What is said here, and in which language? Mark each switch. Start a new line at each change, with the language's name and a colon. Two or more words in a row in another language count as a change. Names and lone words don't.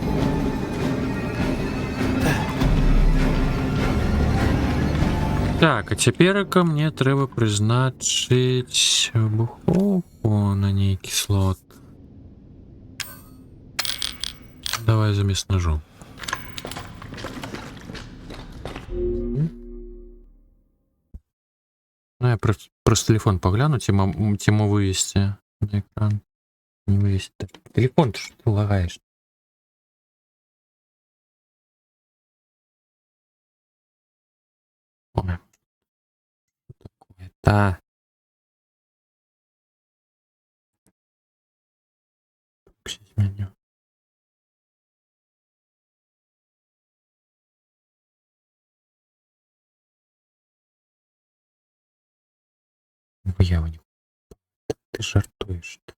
Ukrainian: Так, а тепер мені треба призначити буховку на некий слот. Давай замість ножу. Ну, я просто телефон погляну, тему
Russian: вывести на экран. Не вывести. Телефон, что ты лагаешь? Ой. Что такое-то? Меню. Я не... Ты жартуешь.